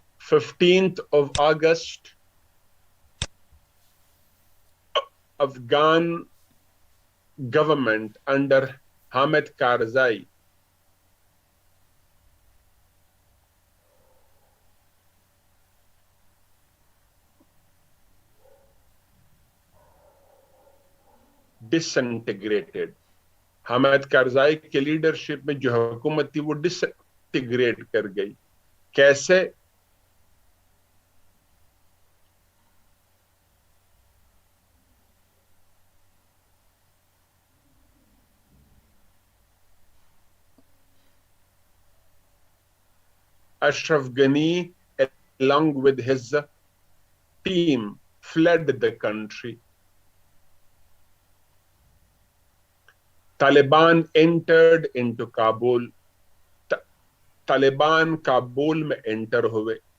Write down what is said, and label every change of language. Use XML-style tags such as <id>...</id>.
<en>15th of August, Afghan government under Hamid Karzai disintegrated.</en> <hi>Hamid Karzai के leadership में जो हुकूमत थी वो डिसइंटीग्रेट कर गई. कैसे?</hi> <en>Ashraf Ghani along with his team fled the country. Taliban entered into Kabul.</en> <hi>Taliban Kabul में एंटर हुए.</hi>